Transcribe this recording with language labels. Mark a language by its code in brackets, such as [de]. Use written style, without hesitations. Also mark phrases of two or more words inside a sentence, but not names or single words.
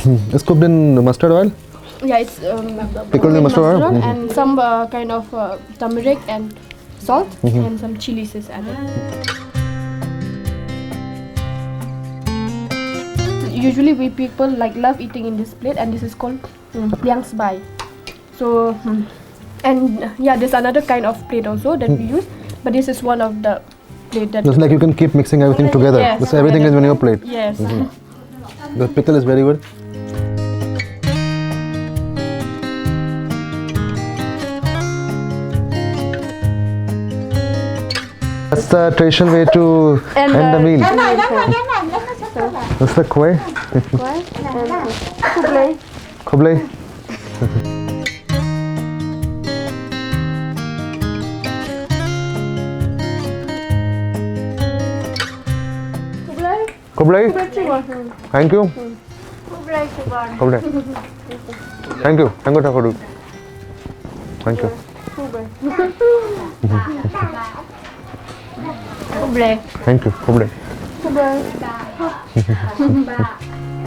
[en] It's cooked in mustard oil? Yeah, it's Pickled in mustard oil? and some kind of turmeric and salt and some chilies is added. usually we people like love eating in this plate, and this is called liang sbai. So and yeah, there's another kind of plate also that we use, but this is one of the plate that. It's like you can keep mixing everything together. Yes, This everything is on your plate. Yes. The pickle is very good. That's the traditional way to end the meal. That's the koi. Kublai. Kublai. Thank you. Kublai. Thank you. Thank you, Thakur. Thank you. Thank you. Kublai.